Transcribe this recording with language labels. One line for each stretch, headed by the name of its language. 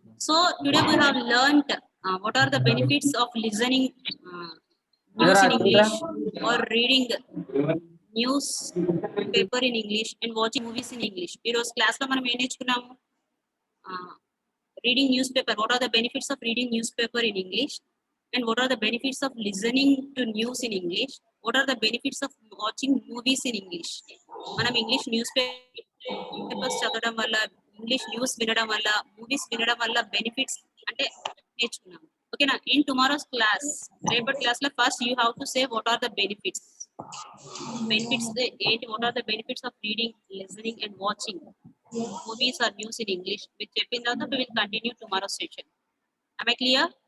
English: So today we have learned what are the benefits of listening news in English or reading news paper in English and watching movies in English.
Telugu: Ee roju class lo manam em nechukunnamo? Reading newspaper.
English: What are the benefits of reading newspaper in English? And what are the benefits of listening to news in English? What are the benefits of watching movies in English?
Telugu: Manam English newspapers చదవడం వల్ల, English news వినడం వల్ల, movies వినడం వల్ల benefits అంటే నేర్చుకున్నాం. ఓకేనా?
English: In tomorrow's class,
Telugu: రేపటి క్లాస్ లో
English: first you have to say what are the benefits.
Telugu: ఏంటి?
English: What are the benefits of reading, listening and watching movies or news in English? With
Telugu: చెప్పిన తర్వాత
English: we will continue tomorrow's session. Am I clear?